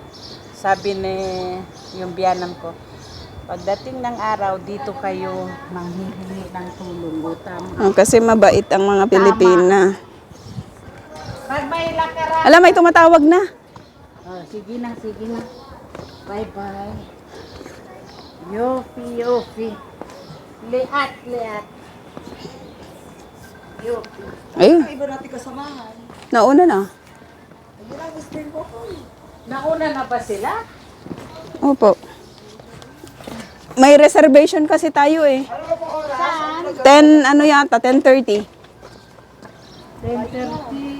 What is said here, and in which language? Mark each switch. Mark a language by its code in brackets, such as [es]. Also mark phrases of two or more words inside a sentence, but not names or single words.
[tl] Sabi ni yung biyanan ko, pagdating ng araw, dito kayo manghihingi ng tulong. Tama. Oh, kasi mabait ang mga Pilipina. Pag may lakaran, Alam, may tumatawag na. oh, sige na. Bye-bye. Yofi. Liat. Yofi. Ayun, Iba natin kasamahan. nauna na. Nauna na ba sila? Opo. May reservation kasi tayo eh. Saan? 10, ano yata, 10:30. 10:30.